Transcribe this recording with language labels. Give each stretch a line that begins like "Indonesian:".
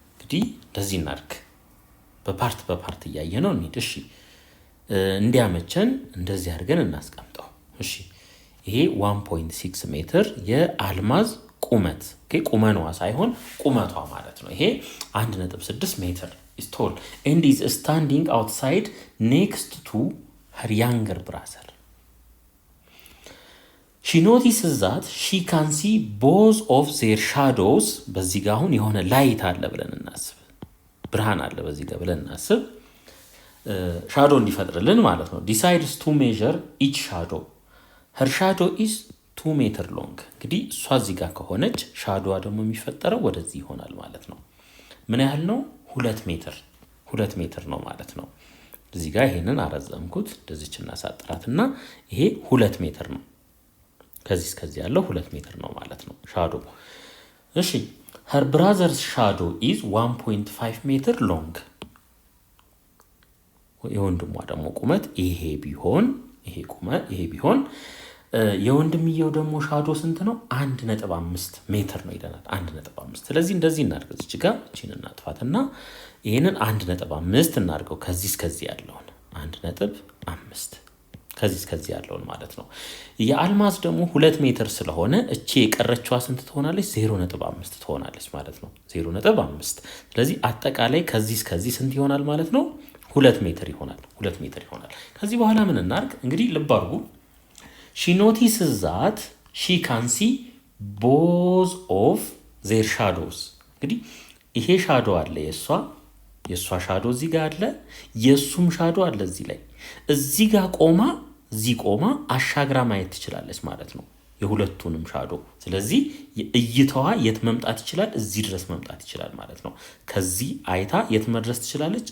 Amharic: እንግዲህ እንደዚህ እናድርግ። በፓርት እያየ ነው እንሂድ። እሺ እንዲያመቸን እንደዚህ አድርገን እናስቀምጠው። እሺ ይሄ 1.6 ሜትር የአልማዝ ቁመት ቁመኗ ሳይሆን ቁመቷ ማለት ነው። ይሄ 1.6 ሜትር
English: is tall and is standing outside next to her younger brother. She notices that she can see both of their shadows.
Amharic: በዚህ ጋር አሁን የሆነ ላይት አለ ብለን እናስብ፣ ብርሃን አለ በዚህ ጋር ብለን እናስብ፣ ሻዶ እንዲፈጥርልን ማለት ነው።
English: decides to measure each shadow. her shadow is 2 meter long.
Amharic: እንግዲህ እሷ እዚህ ጋር ከሆነች ሻዶዋ ደግሞ የሚፈጠረው ወደዚህ ይሆናል ማለት ነው። ምን ያህል ነው? 2 ሜትር ነው ማለት ነው። እዚህ ጋር ይሄንን አረዘምኩት፣ እንደዚህች እናሳጥራትና ይሄ 2 ሜትር ነው። ከዚህ እስከዚህ ያለው 2 ሜትር ነው ማለት ነው ሻዶ። እሺ
English: her brother's shadow is 1.5 meter long.
Amharic: የወንድሟ ደግሞ ቁመት ይሄ ቢሆን የወንድምየው ደግሞ ሻዶ ስንት ነው? 1.5 ሜትር ነው ይለናል። 1.5 ስለዚህ እንደዚህ እናድርግ። እዚህ ጋር እቺን እናጥፋትና ይሄንን 1.5 እናድርገው። ከዚህ እስከዚህ ያለውን 1.5 ከዚህ እስከዚህ ያለውን ማለት ነው። የአልማዝ ደግሞ 2 ሜትር ስለሆነ እቺ የቀረችዋ ስንት ትሆናለች? 0.5 ትሆናለች ማለት ነው። 0.5 ስለዚህ አጠቃላይ ከዚህ እስከዚህ ስንት ይሆናል ማለት ነው? 2 ሜትር ይሆናል። ከዚህ በኋላ ምን እናድርግ እንግዲህ ልብ አድርጉ።
English: she notices that she can see both of their shadows.
Amharic: እንግዲህ ይሄ ሻዶ አለ፣ የሷ ሻዶ እዚህ ጋር አለ፣ የሱም ሻዶ አለ እዚህ ላይ። እዚህ ጋር ቆማ አሻግራ ማየት ትችላለች ማለት ነው የሁለቱንም ሻዶ። ስለዚህ እይታዋ የት መምጣት ይችላል? እዚህ ድረስ መምጣት ይችላል ማለት ነው። ከዚህ አይታ የት መድረስ ትችላለች?